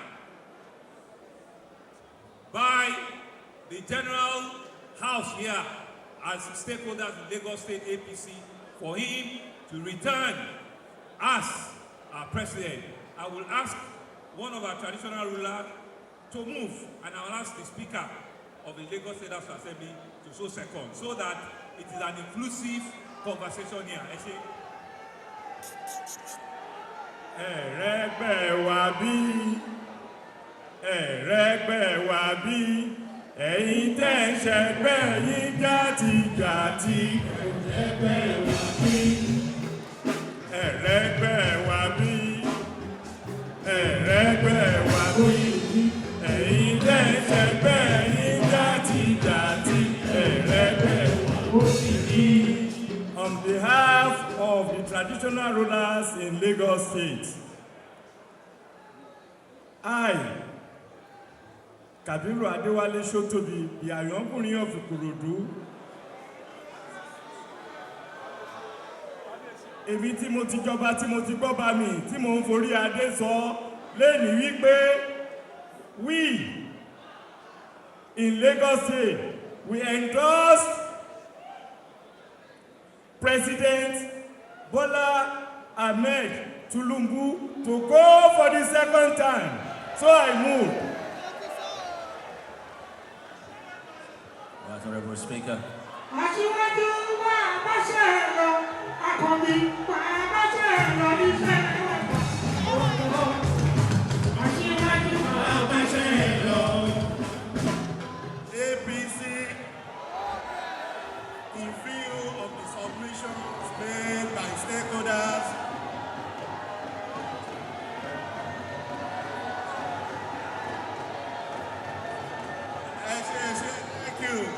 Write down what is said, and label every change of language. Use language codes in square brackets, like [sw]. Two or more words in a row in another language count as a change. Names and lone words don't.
[en] the General House here as stakeholders in Lagos State APC for him to return as our president. I will ask one of our traditional rulers to move, and I will ask the Speaker of the Lagos State House Assembly to so second, so that it is an inclusive conversation here. [yo] Ẹ̀rẹ́gbẹ́ wa bí, ẹ̀rẹ́gbẹ́ wa bí, ẹ̀yin tẹ́ ń ṣẹgbẹ́ yín jàtijàti. Ẹ̀rẹ́gbẹ́ wa bí, ẹ̀rẹ́gbẹ́ wa bí, ẹ̀rẹ́gbẹ́ wa bí, ẹ̀yin tẹ́ ń ṣẹgbẹ́ yín jàtijàti. Ẹ̀rẹ́gbẹ́ wa bí. [en] On behalf of the traditional rulers in Lagos State, I, Kabiru Adewale Shotobi, the Ayọ̀kùnrin of Ikorodu. [yo] Èmi tí mo ti jọba tí mo ti gbọ́ bá mi tí mo ń forí adé sọ lẹ́ni wípé [en] we in Lagos State we endorse President Bola Ahmed Tinubu to go for the second time. So I move. Right, Honorable Speaker. APC, in view of the submissions made by stakeholders, thank you.